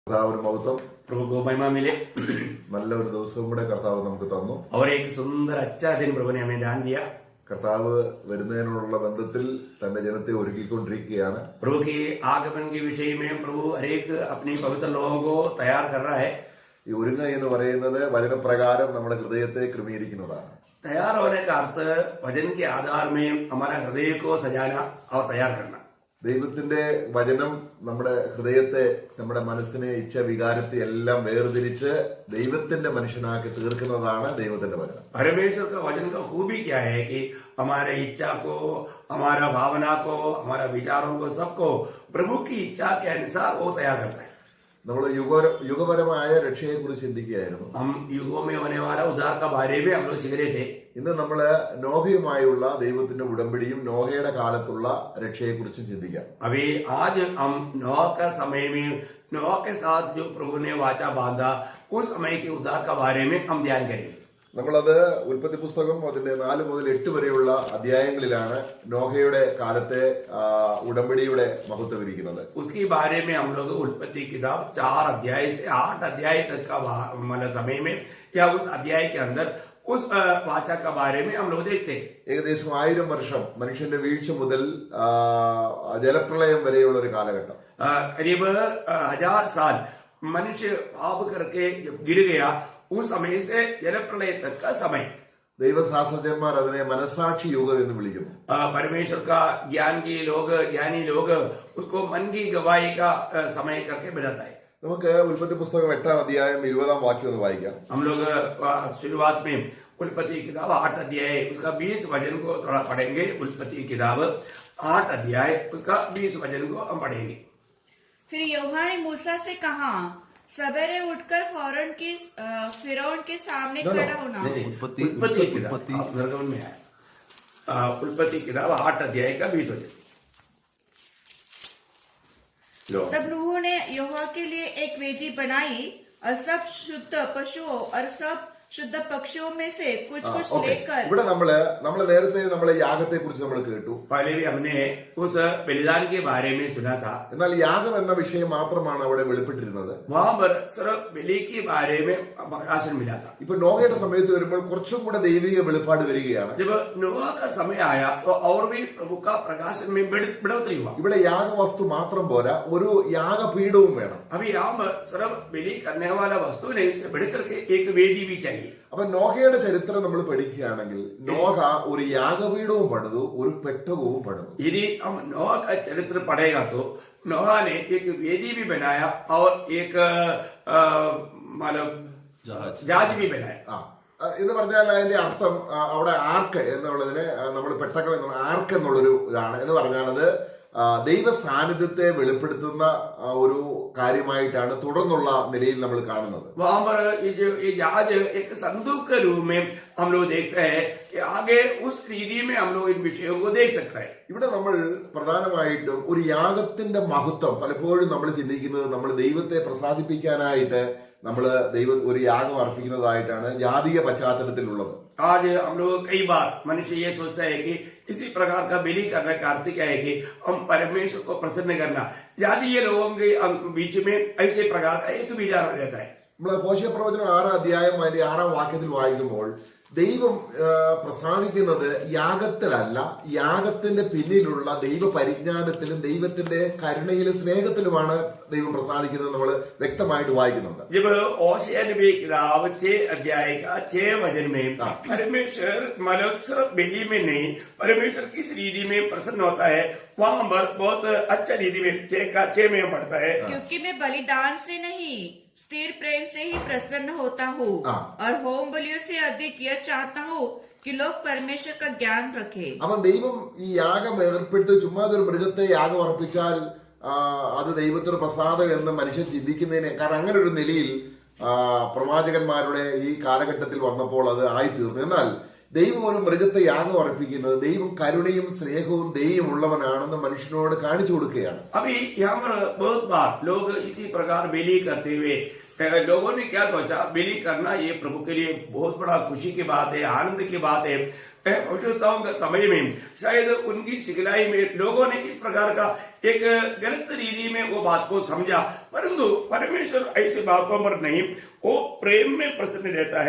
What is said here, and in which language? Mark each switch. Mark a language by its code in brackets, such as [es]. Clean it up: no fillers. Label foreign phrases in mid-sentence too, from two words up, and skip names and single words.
[ml] കർത്താവിന് മഹത്വം. [hi] प्रभु को महिमा मिले [ml] നല്ലൊരു ദിവസവും കൂടെ കർത്താവ് നമുക്ക് തന്നു. [hi] और एक सुंदर अच्छा दिन प्रभु ने हमें दान दिया. [ml] കർത്താവ് വരുന്നതിനുള്ള ബന്ധത്തിൽ തന്റെ ജനത്തെ ഒരുക്കിക്കൊണ്ടിരിക്കുകയാണ്. [hi] प्रभु की आगमन के विषय में प्रभु हरेक अपनी पवित्र लोगों को तैयार कर रहा है. [ml] ഈ ഒരുങ്ങ എന്ന് പറയുന്നത് വചനപ്രകാരം നമ്മുടെ ഹൃദയത്തെ ക്രമീകരിക്കുന്നതാണ്. [hi] तैयार होने का अर्थ वचन के आधार में हमारा हृदय को सजाना और तैयार करना. [ml] ദൈവത്തിന്റെ വചനം നമ്മുടെ ഹൃദയത്തെ, നമ്മുടെ മനസ്സിനെ, ഇച്ഛ വികാരത്തെ എല്ലാം വേർതിരിച്ച് ദൈവത്തിന്റെ മനുഷ്യനാക്കി തീർക്കുന്നതാണ് ദൈവത്തിന്റെ വചനം. [hi] परमेश्वर का वचन का खूबी क्या है कि हमारे इच्छा को, हमारा भावना को, हमारा विचारों को, सबको प्रभु की इच्छा के अनुसार वो तैयार करता है. [ml] നമ്മൾ യുഗപരമായ രക്ഷയെ കുറിച്ച് ചിന്തിക്കുകയായിരുന്നു. [hi] हम युगों में होने वाला उद्धार का बारे में हम लोग सीख रहे थे. [ml] ഇന്ന് നമ്മള് നോഹയുമായുള്ള ദൈവത്തിന്റെ ഉടമ്പടിയും നോഹയുടെ കാലത്തുള്ള രക്ഷയെ കുറിച്ചും ചിന്തിക്കാം. [hi] अभी आज हम नोह का समय में नोह के साथ जो प्रभु ने वाचा बांधा उस समय के उद्धार का बारे में हम ध्यान करेंगे. [ml] നമ്മളത് ഉൽപ്പത്തി പുസ്തകം അതിന്റെ 4 മുതൽ 8 വരെയുള്ള അധ്യായങ്ങളിലാണ് നോഹയുടെ കാലത്തെ ഉടമ്പടിയുടെ മഹത്വം ഇരിക്കുന്നത്. [hi] उसके बारे में हम लोग उत्पत्ति किताब 4 अध्याय से 8 अध्याय तक का मतलब समय में या उस अध्याय के अंदर उस वाचा का बारे में हम लोग देखते हैं. [ml] ഏകദേശം 1000 വർഷം മനുഷ്യന്റെ വീഴ്ച മുതൽ ജലപ്രളയം വരെയുള്ള ഒരു കാലഘട്ടം. [hi] करीब 1000 साल मनुष्य पाप करके जब गिर गया उस समय से जलप्रलय तक का समय. [ml] ദൈവശാസ്ത്രജ്ഞന്മാർ അതിനെ മനസാക്ഷി യുഗം എന്ന് വിളിക്കുന്നു. [hi] परमेश्वर का ज्ञानी लोग उसको मन की गवाही का समय करके बताता है. [ml] നമുക്ക് ഉൽപ്പത്തി പുസ്തകം 8 അധ്യായം 20 വാക്യം ഒന്ന് വായിക്കാം. [hi] हम लोग शुरुआत में उत्पत्ति किताब 8 अध्याय उसका 20 वचन को थोड़ा पढ़ेंगे. उत्पत्ति किताब 8 अध्याय उसका 20 वचन को हम पढ़ेंगे. फिर यहोवा ने मूसा से कहा, सवेरे उठकर फिरौन के सामने खड़ा होना. उत्पत्ति किताब निर्गमन में है. उत्पत्ति किताब 8 अध्याय का 20 वचन. तब नूह ने यहोवा के लिए एक वेदी बनाई और सब शुद्ध पशुओं और सब शुद्ध पक्षियों में से कुछ लेकर. [ml] ഇവിടെ നമ്മള് നേരത്തെ നമ്മളെ യാഗത്തെ കുറിച്ച് നമ്മൾ കേട്ടു. [hi] पहले भी हमने उस बलिदान के बारे में सुना था. [ml] എന്നാൽ യാഗം എന്ന വിഷയം മാത്രമാണ് അവിടെ വെളിപ്പെട്ടിരുന്നത്. [hi] वहां पर सिर्फ बलि के बारे में प्रकाशन मिला था. [ml] ഇപ്പൊ നോഹയുടെ സമയത്ത് വരുമ്പോൾ കുറച്ചും കൂടെ ദൈവിക വെളിപ്പാട് വരികയാണ്. [hi] जब नोह का समय आया तो और भी प्रभु का प्रकाशन में बढ़ोतरी हुआ. [ml] ഇവിടെ യാഗവസ്തു മാത്രം പോരാ, ഒരു യാഗപീഠവും വേണം. [hi] अभी यहाँ पर सिर्फ बलि करने वाला वस्तु नहीं, इससे बढ़कर के एक वेदी भी चाहिए. [ml] അപ്പൊ നോഹയുടെ ചരിത്രം നമ്മൾ പഠിക്കുകയാണെങ്കിൽ നോഹ ഒരു യാഗപീഠവും പണിതു, ഒരു പെട്ടകവും പണിതു. [hi] यदि हम नोह का चरित्र पढ़ेगा तो नोह ने एक वेदी भी बनाया और एक मतलब जहाज भी बनाया. [ml] എന്ന് പറഞ്ഞാൽ അതിന്റെ അർത്ഥം അവിടെ ആർക്ക് എന്നുള്ളതിന് നമ്മൾ പെട്ടകം എന്നുള്ള ആർക്ക് എന്നുള്ളൊരു ഇതാണ്. എന്ന് പറഞ്ഞാൽ അത് ദൈവ സാന്നിധ്യത്തെ വെളിപ്പെടുത്തുന്ന ഒരു കാര്യമായിട്ടാണ് തുടർന്നുള്ള നിലയിൽ നമ്മൾ കാണുന്നത്. [hi] वहां पर ये जहाज एक संदूक के रूप में हम लोग देखते हैं कि आगे उस रीति में हम लोग इन विषयों को देख सकते हैं. [ml] ഇവിടെ നമ്മൾ പ്രധാനമായിട്ടും ഒരു യാഗത്തിന്റെ മഹത്വം പലപ്പോഴും നമ്മൾ ചിന്തിക്കുന്നത് നമ്മൾ ദൈവത്തെ പ്രസാദിപ്പിക്കാനായിട്ട് ഒരു യാഗം അർപ്പിക്കുന്നതായിട്ടാണ് ജാതീയ പശ്ചാത്തലത്തിലുള്ളത്. [hi] आज हम लोग कई बार मनुष्य ये सोचता है कि इसी प्रकार का बलि करने का अर्थ क्या है कि हम परमेश्वर को प्रसन्न करना. जातीय लोगों के बीच में ऐसे प्रकार का एक विचार रहता है. [ml] നമ്മൾ ഹോശേയ പ്രവചനം 6 അധ്യായം അതിന്റെ 6 വാക്യത്തിൽ വായിക്കുമ്പോൾ ദൈവം പ്രസാദിക്കുന്നത് യാഗത്തിലല്ല, യാഗത്തിന്റെ പിന്നിലുള്ള ദൈവ പരിജ്ഞാനത്തിലും ദൈവത്തിന്റെ കരുണയിലും സ്നേഹത്തിലുമാണ് ദൈവം പ്രസാദിക്കുന്നത് നമ്മൾ വ്യക്തമായിട്ട് വായിക്കുന്നുണ്ട്. [hi] जब होशे नबी किताब 6 अध्याय का 6 वचन में परमेश्वर मतलब सिर्फ बलि में नहीं, परमेश्वर किस रीति में प्रसन्न होता है वहां पर बहुत अच्छा रीति में 6 में पढ़ता है. क्योंकि मैं बलिदान से नहीं स्थिर प्रेम से ही प्रसन्न होता हूँ और होम बलियों से अधिक यह चाहता हूँ कि लोग परमेश्वर का ज्ञान रखे. [ml] അവൻ ദൈവം ഈ യാഗം ഏർപ്പെടുത്തി ചുമ്മാതൊരു മൃഗത്തെ യാഗം അർപ്പിച്ചാൽ അത് ദൈവത്തിന് പ്രസാദം എന്ന് മനുഷ്യൻ ചിന്തിക്കുന്നതിനേക്കാൾ അങ്ങനെ ഒരു നിലയിൽ പ്രവാചകന്മാരുടെ ഈ കാലഘട്ടത്തിൽ വന്നപ്പോൾ അത് ആയിത്തീർന്നു. എന്നാൽ ദൈവം ഒരു മൃഗത്തെ യാഗം അർപ്പിക്കുന്നത് ദൈവം കരുണയും സ്നേഹവും ദൈവമുള്ളവനാണെന്ന് മനുഷ്യനോട് കാണിച്ചു കൊടുക്കുകയാണ്. [hi] अभी यहाँ पर बहुत बार लोग इसी प्रकार बलि करते हुए लोगों ने क्या सोचा, बलि करना ये प्रभु के लिए बहुत बड़ा खुशी की बात है, आनंद की बात है. भविष्यताओं के समय में शायद उनकी सिखलाई में लोगों ने इस प्रकार का एक गलत रीति में वो बात को समझा परंतु परमेश्वर ऐसी बातों पर नहीं, वो प्रेम में प्रसन्न रहता है।